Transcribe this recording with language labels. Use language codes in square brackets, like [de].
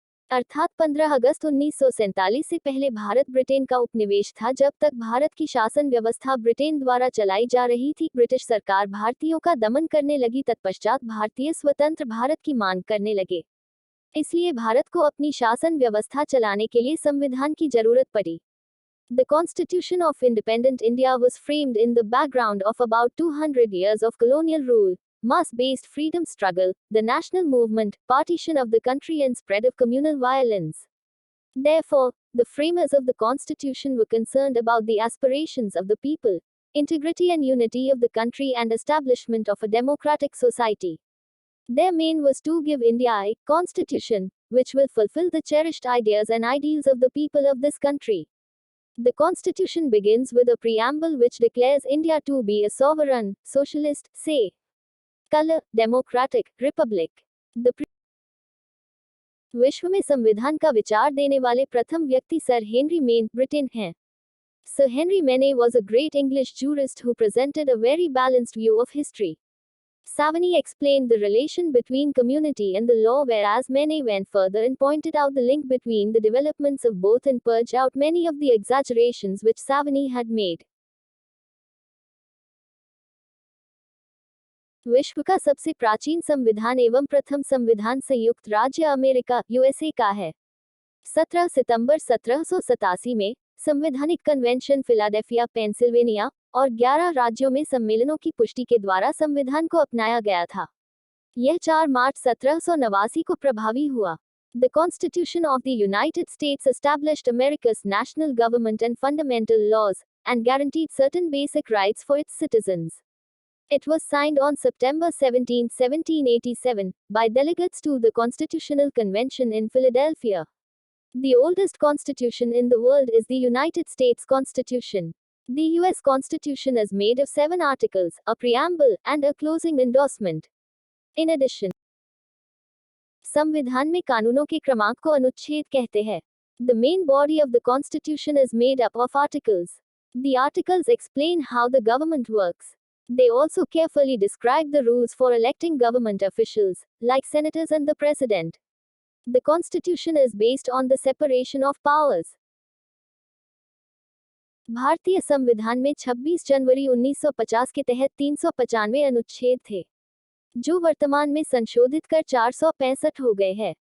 [hi] अर्थात 15 अगस्त 1947 से पहले भारत ब्रिटेन का उपनिवेश था। जब तक भारत की शासन व्यवस्था ब्रिटेन द्वारा चलाई जा रही थी, ब्रिटिश सरकार भारतीयों का दमन करने लगी। तत्पश्चात भारतीय स्वतंत्र भारत की मांग करने लगे, इसलिए भारत को अपनी शासन व्यवस्था चलाने के लिए संविधान की जरूरत पड़ी। [en] The Constitution of Independent India was framed in the background of about 200 years of colonial rule, mass-based freedom struggle, the national movement, partition of the country and spread of communal violence. Therefore, the framers of the Constitution were concerned about the aspirations of the people, integrity and unity of the country and establishment of a democratic society. Their main was to give India a constitution, which will fulfill the cherished ideas and ideals of the people of this country. The constitution begins with a preamble which declares India to be a sovereign, socialist, secular, democratic republic. [hi] विश्व में संविधान का विचार देने वाले प्रथम व्यक्ति sir Henry main Britain हैं। [en] Sir Henry Maine was a great English jurist who presented a very balanced view of history. Savany explained the relation between community and the law, whereas Maine went further and pointed out the link between the developments of both and purged out many of the exaggerations which Savany had made. [hi] विश्व का सबसे प्राचीन संविधान एवं प्रथम संविधान संयुक्त राज्य अमेरिका यूएसए का है। 17 सितंबर 1787 में संवैधानिक कन्वेंशन फिलाडेल्फिया पेंसिल्वेनिया और 11 राज्यों में सम्मेलनों की पुष्टि के द्वारा संविधान को अपनाया गया था। यह 4 मार्च 1789 को प्रभावी हुआ। [en] The Constitution of the United States established America's national government and fundamental laws, and guaranteed certain basic rights for its citizens. It was signed on September 17, 1787, by delegates to the Constitutional Convention in Philadelphia. The oldest constitution in the world is the United States Constitution. The U.S. Constitution is made of 7 articles, a preamble, and a closing endorsement. In addition, [hi] संविधान में कानूनों के क्रमांक को अनुच्छेद कहते हैं। [en] The main body of the Constitution is made up of articles. The articles explain how the government works. They also carefully describe the rules for electing government officials, like senators and the president. The Constitution is based on the separation of powers. [hi] भारतीय संविधान में 26 जनवरी 1950 के तहत 395 अनुच्छेद थे, जो वर्तमान में संशोधित कर 465 हो गए हैं।